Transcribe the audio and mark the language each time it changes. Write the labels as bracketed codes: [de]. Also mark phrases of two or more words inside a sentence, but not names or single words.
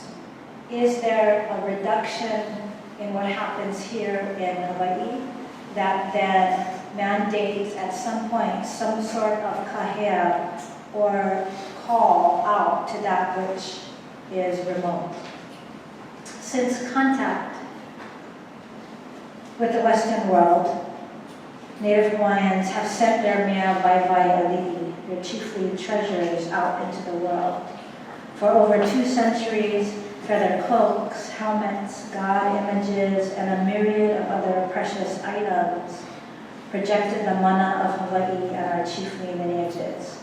[en] Is there a reduction in what happens here in Hawaii that then mandates at some point some sort of kahea or call out to that which is remote? Since contact with the Western world, Native Hawaiians have sent their [haw] mea vaivai ali'i, [en] their chiefly treasures, out into the world. For over 2 centuries, feather cloaks, helmets, god images, and a myriad of other precious items projected the mana of Hawaii and our chiefly lineages.